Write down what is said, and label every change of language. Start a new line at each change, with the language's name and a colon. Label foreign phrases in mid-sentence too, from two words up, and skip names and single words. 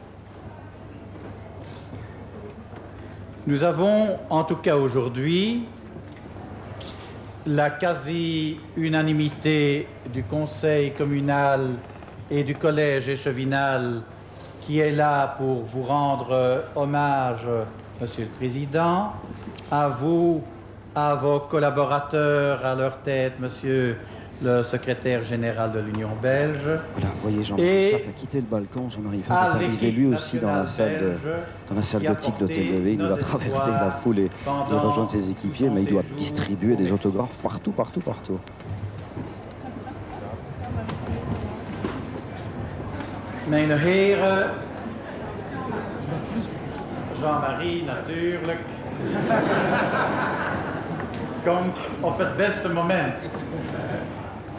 French: Nous avons, en tout cas aujourd'hui, la quasi-unanimité du conseil communal et du collège échevinal qui est là pour vous rendre hommage, Monsieur le Président, à vous, à vos collaborateurs, à leur tête, Monsieur le secrétaire général de l'Union belge. Voilà, vous voyez, Jean-Marie Pfaff a quitté le balcon. Jean-Marie Pfaff est arrivé lui aussi dans la salle gothique d'Hôtel de Ville. Il doit traverser la foule et rejoindre ses équipiers, mais il doit distribuer des autographes partout.
Dutch: Mijn heren, Jean-Marie natuurlijk, komt op het beste moment.